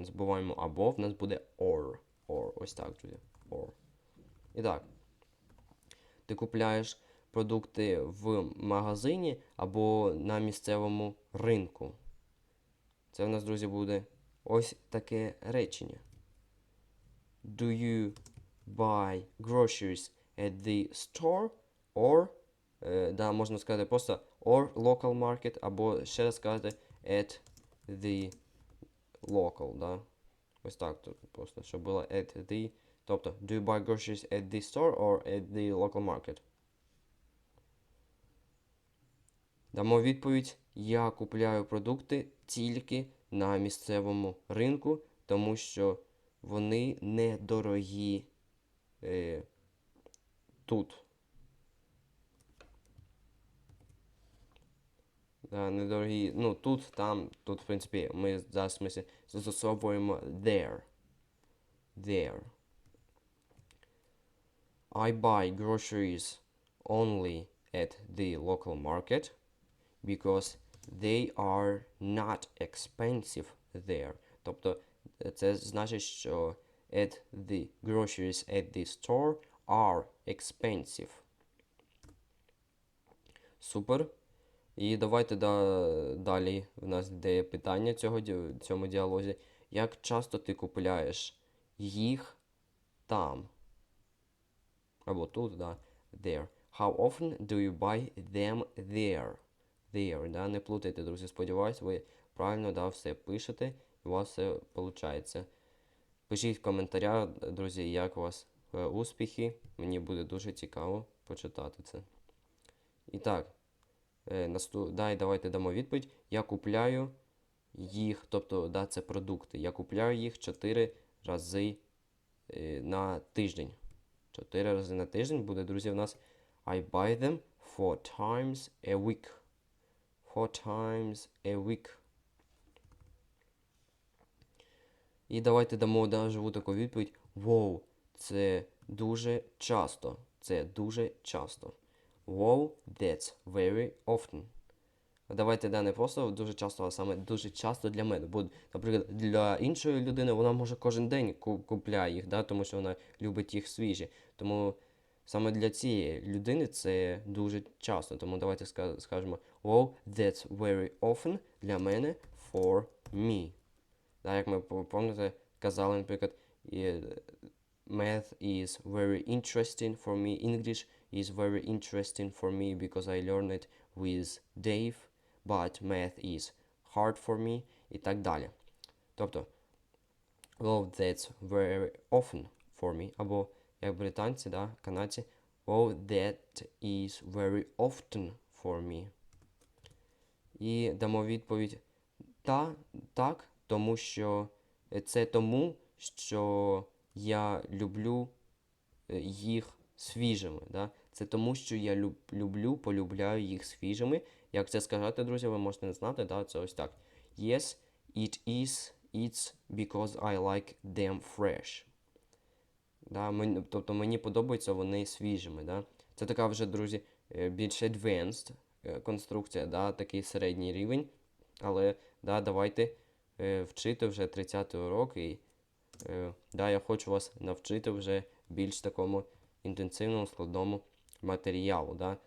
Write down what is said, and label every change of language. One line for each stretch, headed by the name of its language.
Ukrainian: Не забуваємо або, в нас буде or. Ось так, друзі. Or. І так, ти купляєш продукти в магазині або на місцевому ринку. Це в нас, друзі, буде ось таке речення.
English: Do you buy groceries at the store or,
Ukrainian: да, можна сказати просто
English: or local market,
Ukrainian: або ще раз сказати
English: at the local, да.
Ukrainian: Ось так тут просто, щоб було at the.
English: Тобто, do you buy groceries at the store or at the local market?
Ukrainian: Дамо відповідь. Я купляю продукти тільки на місцевому ринку, тому що вони недорогі тут. Да, недорогі, ну, тут, там, тут, в принципі, ми зараз смислі застосовуємо there.
English: There. I buy groceries only at the local market because they are not expensive there.
Ukrainian: Тобто, це значить, що
English: at the groceries at the store are expensive.
Ukrainian: Супер. І давайте далі в нас йде питання цьому діалозі. Як часто ти купляєш їх там? Або тут, да. There.
English: How often do you buy them there?
Ukrainian: There, да. Не плутайте, друзі. Сподіваюсь, ви правильно, да, все пишете, і у вас все виходить. Пишіть в коментарях, друзі, як у вас успіхи. Мені буде дуже цікаво почитати це. І так. Давайте дамо відповідь. Я купляю їх, тобто, да, це продукти. Я купляю їх 4 рази на тиждень. 4 рази на тиждень буде, друзі, в нас
English: I buy them 4 times a week. 4 times a week.
Ukrainian: І давайте дамо живу таку відповідь. Wow, це дуже часто. Це дуже часто.
English: Wow, that's very often.
Ukrainian: Давайте не просто дуже часто, а саме дуже часто для мене. Бо, наприклад, для іншої людини вона може кожен день купляє їх, да, тому що вона любить їх свіжі. Тому саме для цієї людини це дуже часто. Тому давайте скажемо
English: wow, that's very often
Ukrainian: для мене
English: for me.
Ukrainian: Да, як ми пам'ятаєте, казали, наприклад,
English: math is very interesting for me. English is very interesting for me because I learned it with Dave. But math is hard for me.
Ukrainian: І так далі.
English: Тобто, well, that's very often for me.
Ukrainian: Або, як британці, да, канадці,
English: well, that is very often for me.
Ukrainian: І дамо відповідь так, тому що це тому, що я люблю їх свіжими. Да? Це тому, що я полюбляю їх свіжими. Як це сказати, друзі, ви можете не знати, да? Це ось так.
English: Yes, it's because I like them fresh.
Ukrainian: Да? Тобто мені подобаються вони свіжими. Да? Це така вже, друзі, більш advanced конструкція, да? Такий середній рівень. Але да, давайте вчити вже 30-й урок. І да, я хочу вас навчити вже більш такому інтенсивному, складному матеріалу. Да?